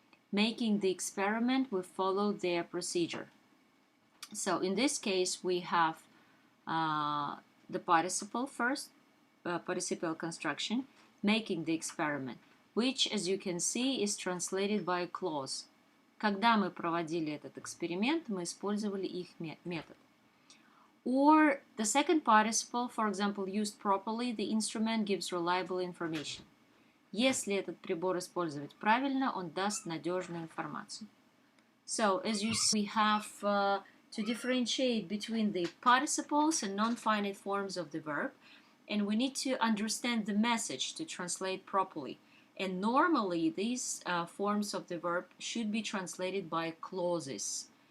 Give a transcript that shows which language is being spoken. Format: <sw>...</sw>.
<en>Making the experiment, we follow their procedure. So in this case, we have the participle first, participial construction, making the experiment, which, as you can see, is translated by a clause.</en> <ru>Когда мы проводили этот эксперимент, мы использовали их метод.</ru> <en>Or the second participle, for example, used properly, the instrument gives reliable information.</en> <ru>Если этот прибор использовать правильно, он даст надежную информацию.</ru> <en>So, as you see, we have to differentiate between the participles and non-finite forms of the verb, and we need to understand the message to translate properly. And normally, these forms of the verb should be translated by clauses.</en>